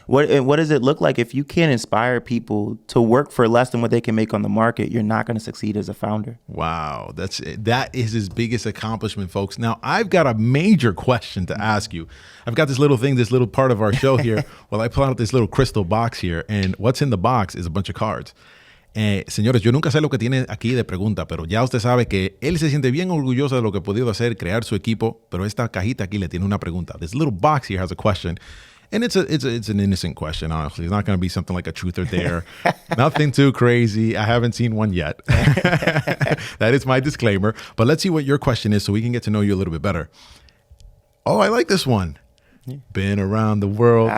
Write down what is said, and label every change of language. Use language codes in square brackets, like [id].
[en] What does it look like if you can't inspire people to work for less than what they can make on the market? You're not going to succeed as a founder. Wow. That is his biggest accomplishment, folks. Now, I've got a major question to ask you. I've got this little part of our show here. Well, I pull out this little crystal box here, and what's in the box is a bunch of cards. [es] Señores, yo nunca sé lo que tiene aquí de pregunta, pero ya usted sabe que él se siente bien orgulloso de lo que ha podido hacer, crear su equipo, pero esta cajita aquí le tiene una pregunta. [en] This little box here has a question. And it's an innocent question, honestly. It's not going to be something like a truth or dare. Nothing too crazy. I haven't seen one yet. That is my disclaimer. But let's see what your question is so we can get to know you a little bit better. Oh, I like this one. Been around the world.